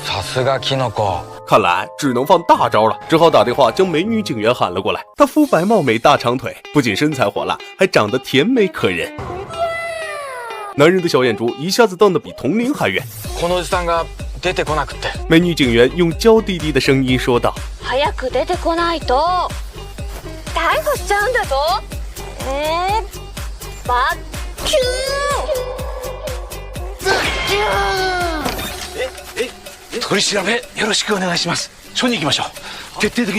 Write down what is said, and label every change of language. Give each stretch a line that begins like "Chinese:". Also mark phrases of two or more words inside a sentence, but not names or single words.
Chinese: 看来只能放大招了，只好打电话将美女警员喊了过来。她肤白貌美，大长腿，不仅身材火辣，还长得甜美可人。男人的小眼珠一下子瞪得比铜铃还圆。美女警员用娇滴滴的声音说道：
Japanese: 早く出てこないと逮捕しちゃうんだぞ。バッキュー。取り調べよろしくお願いします。署に行きましょう。徹底的にマンツーマンでお願いいたします。